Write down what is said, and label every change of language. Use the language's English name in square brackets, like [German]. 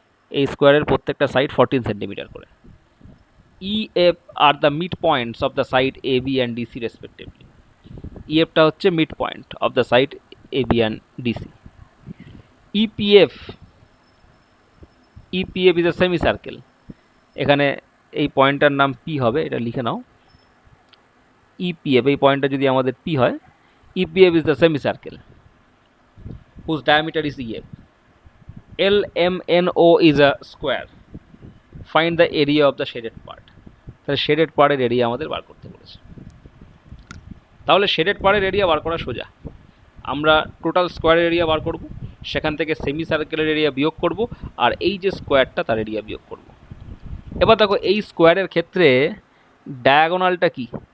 [Bangla] এই স্কোয়ারের প্রত্যেকটা সাইড 14 সেন্টিমিটার করে। [English] EF আর the mid points of the side AB and DC respectively. EFটা হচ্ছে mid point of the side AB and DC। EPF is a semi circle. [Bangla] এখানে এই পয়েন্টটার নাম P হবে, এটা লিখে নাও। [English] EPF [Bangla] এই পয়েন্টটা যদি আমাদের P হয়, [English] EPF is the semicircle whose diameter is EF. LMNO is a square. Find the area of the shaded part. [Bangla] তাহলে শেডেড পার্টের এরিয়া আমাদের বার করতে বলেছে। তাহলে শেডেড পার্টের এরিয়া বার করা সোজা। আমরা টোটাল স্কোয়ার এরিয়া বার করব, সেখান থেকে সেমি সার্কেলের এরিয়া বিয়োগ করব, আর এই যে স্কোয়ারটা তার এরিয়া বিয়োগ করব। এবার দেখো এই স্কোয়ারের ক্ষেত্রে ডায়াগোনালটা কি?